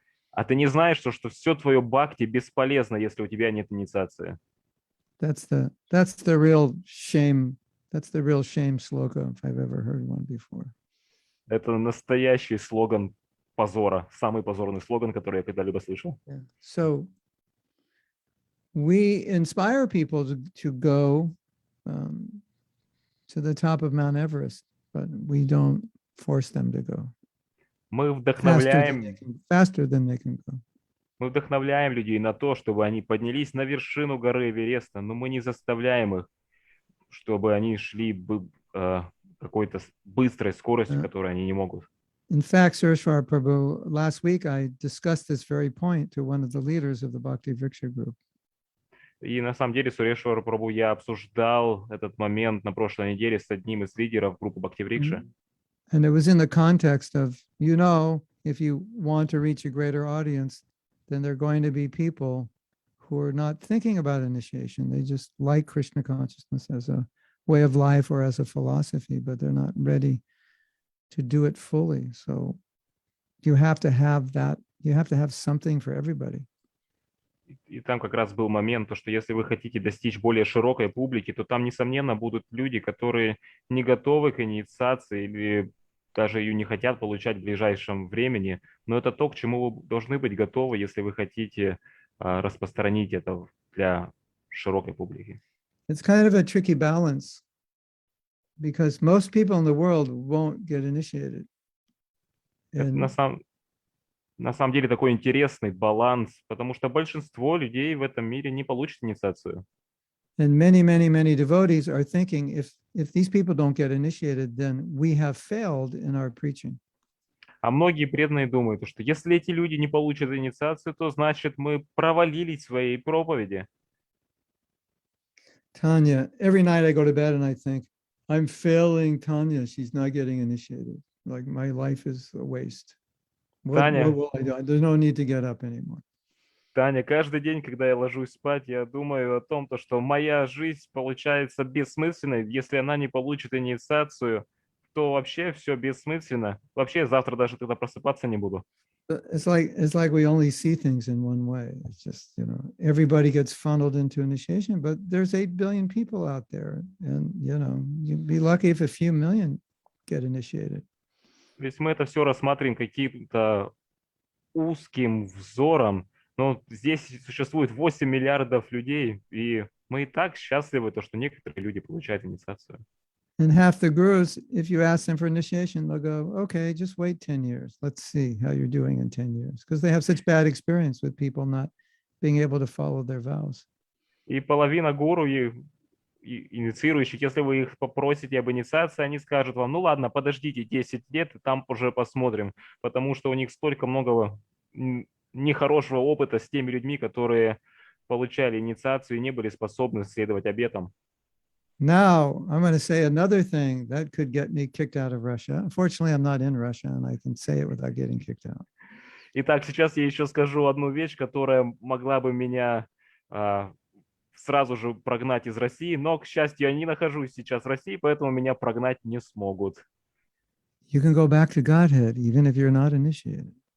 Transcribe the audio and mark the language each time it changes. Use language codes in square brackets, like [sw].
[ru] А ты не знаешь, что все твое бхакти бесполезно, если у тебя нет инициации? [en] That's the real shame. That's the real shame sloka, if I've ever heard one before. [ru] Это настоящий слоган позора, самый позорный слоган, который я когда-либо слышал. [en] Yeah. So we inspire people to go to the top of Mount Everest, but we don't force them to go. [ru] Мы вдохновляем [en] faster than they can go. [ru] Мы вдохновляем людей на то, чтобы они поднялись на вершину горы Эвереста, но мы не заставляем их, чтобы они шли какой-то быстрой скоростью, которой они не могут. [en] In fact, Sureshwar Prabhu, last week I discussed this very point to one of the leaders of the Bhakti Vriksha group. [ru] И на самом деле, Сурeshwar Prabhu, я обсуждал этот момент на прошлой неделе с одним из лидеров группы Бхакти Врикши. [en] And it was in the context of, you know, if you want to reach a greater audience, then there are going to be people who are not thinking about initiation. They just like Krishna consciousness as a way of life or as a philosophy, but they're not ready to do it fully. So you have to have that. You have to have something for everybody. [ru] И там как раз был момент, то, что если вы хотите достичь более широкой публики, то там, несомненно, будут люди, которые не готовы к инициации или даже ее не хотят получать в ближайшем времени, но это то, к чему вы должны быть готовы, если вы хотите распространить это для широкой публики. [en] It's kind of a tricky balance because most people in the world won't get initiated. [ru] Это [en] And [ru] на самом деле такой интересный баланс, потому что большинство людей в этом мире не получат инициацию. [en] And many devotees are thinking if these people don't get initiated, then we have failed in our preaching. [ru] А многие преданные думают, что если эти люди не получат инициацию, то значит мы провалились в своей проповеди. [en] Tanya, every night I go to bed and I think, I'm failing Tanya. She's not getting initiated. Like my life is a waste. What [ru] Таня. [en] will I do? There's no need to get up anymore. [ru] Таня, каждый день, когда я ложусь спать, я думаю о том, что моя жизнь получается бессмысленной. Если она не получит инициацию, то вообще все бессмысленно. Вообще завтра даже тогда просыпаться не буду. [en] It's like we only see things in one way. It's just, everybody gets funneled into initiation, but there's 8 billion people out there. And, you'd be lucky if a few million get initiated. [ru] То есть мы это все рассматриваем каким-то узким взором, но здесь существует 8 миллиардов людей, и мы и так счастливы, что некоторые люди получают инициацию. [en] And half the gurus, if you ask them for initiation, they'll go, okay, just wait 10 years. Let's see how you're doing in 10 years. Because they have such bad experience with people not being able to follow their vows. [ru] И половина гуру и инициирующих, если вы их попросите об инициации, они скажут вам, ну ладно, подождите 10 лет, и там уже посмотрим, потому что у них столько много нехорошего опыта с теми людьми, которые получали инициацию и не были способны следовать обетам. [en] Now, I'm going to say another thing that could get me kicked out of Russia. Unfortunately, I'm not in Russia, and I can say it without getting kicked out. [ru] Итак, сейчас я еще скажу одну вещь, которая могла бы меня сразу же прогнать из России, но, к счастью, я не нахожусь сейчас в России, поэтому меня прогнать не смогут. [en] You can go back to Godhead, even if you're not initiated.